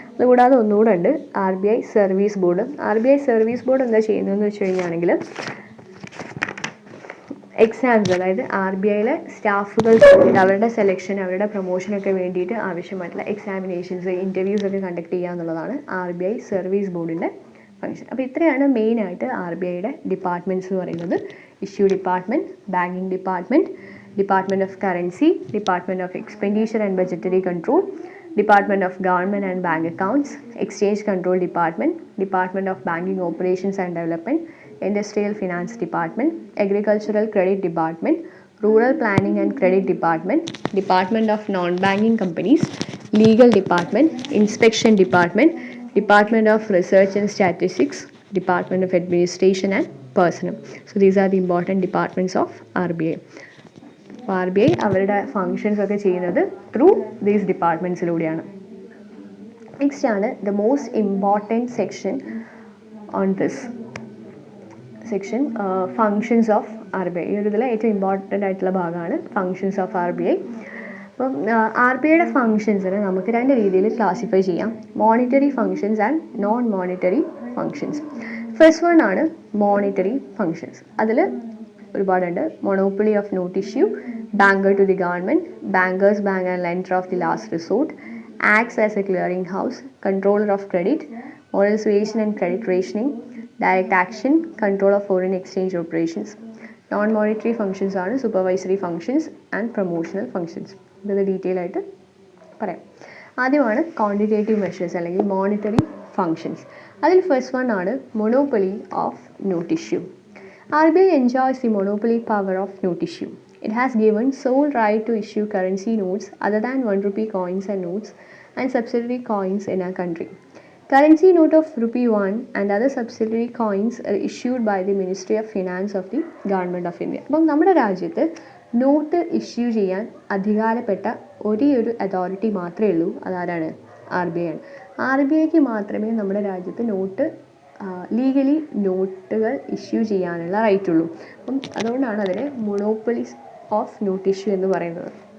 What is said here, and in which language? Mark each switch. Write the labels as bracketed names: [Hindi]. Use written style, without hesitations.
[Malayalam] അതുകൂടാതെ ഒന്നുകൂടെ ഉണ്ട് RBI service board. RBI service board എന്താ ചെയ്യുന്നതെന്ന് വെച്ച് കഴിഞ്ഞാണെങ്കിൽ എക്സാംസ്, അതായത് RBIയിലെ സ്റ്റാഫുകൾക്ക് അവരുടെ സെലക്ഷൻ, അവരുടെ പ്രൊമോഷനൊക്കെ വേണ്ടിയിട്ട് ആവശ്യമായിട്ടുള്ള എക്സാമിനേഷൻസ്, ഇൻ്റർവ്യൂസ് ഒക്കെ കണ്ടക്ട് ചെയ്യുക എന്നുള്ളതാണ് RBI സർവീസ് ബോർഡിൻ്റെ ഫംഗ്ഷൻ. അപ്പോൾ ഇത്രയാണ് മെയിനായിട്ട് RBIയുടെ ഡിപ്പാർട്ട്മെൻറ്റ്സ് എന്ന് പറയുന്നത്. [English] Issue department, banking department, department of currency, department of expenditure and budgetary control, department of government and bank accounts, exchange control department, department of banking operations and development, Industrial Finance Department, Agricultural Credit Department, Rural Planning and Credit Department, Department of Non-Banking Companies, Legal Department, Inspection Department, Department of Research and Statistics, Department of Administration and Personnel. So these are the important departments of RBI. [Malayalam] RBI അവരുടെ functions ഒക്കെ ചെയ്യുന്നത് [English] through these [Malayalam] ഡിപ്പാർട്ട്മെൻറ്റ്സിലൂടെയാണ്. [English] Next ആണ് the most important section on this section, functions of RBI. [Malayalam] ഈ ഒരു ഇതിൽ ഏറ്റവും important ആയിട്ടുള്ള ഭാഗമാണ് ഫങ്ഷൻസ് ഓഫ് RBI. അപ്പം RBIയുടെ ഫങ്ഷൻസിനെ നമുക്ക് രണ്ട് രീതിയിൽ ക്ലാസിഫൈ ചെയ്യാം: [English] Monetary functions and non monetary functions. [Malayalam] First one ആണ് മോണിറ്ററി ഫങ്ഷൻസ്. അതിൽ ഒരുപാടുണ്ട്. [English] Monopoly of note issue, banker to the government, bankers bank and lender of the last resort, acts as a clearing house, controller of credit, moralisation and credit rationing, direct action, control of foreign exchange operations. Non-monetary functions are supervisory functions and promotional functions. [Malayalam] ഇത് detail ആയിട്ട് പറയാം. ആദ്യമാണ് quantitative measures അല്ലെങ്കിൽ monetary functions. അതിൽ first one ആണ് monopoly of not issue. [English] RBI enjoys the monopoly power of note issue. It has given sole right to issue currency notes other than 1 rupee coins and notes and subsidiary coins in our country. Currency note of ₹1 and other subsidiary coins are issued by the Ministry of Finance of the Government of India. [Malayalam] അപ്പം നമ്മുടെ രാജ്യത്ത് not issue ചെയ്യാൻ അധികാരപ്പെട്ട ഒരേ ഒരു authority മാത്രമേ ഉള്ളൂ. അതാരാണ്? RBI ആണ്. RBIക്ക് മാത്രമേ നമ്മുടെ രാജ്യത്ത് നോട്ട് ലീഗലി നോട്ടുകൾ ഇഷ്യൂ ചെയ്യാനുള്ള റൈറ്റ് ഉള്ളൂ. അപ്പം അതുകൊണ്ടാണ് അതിനെ മൊണോപ്പൊളി ഓഫ് നോട്ട് ഇഷ്യൂ എന്ന് പറയുന്നത്.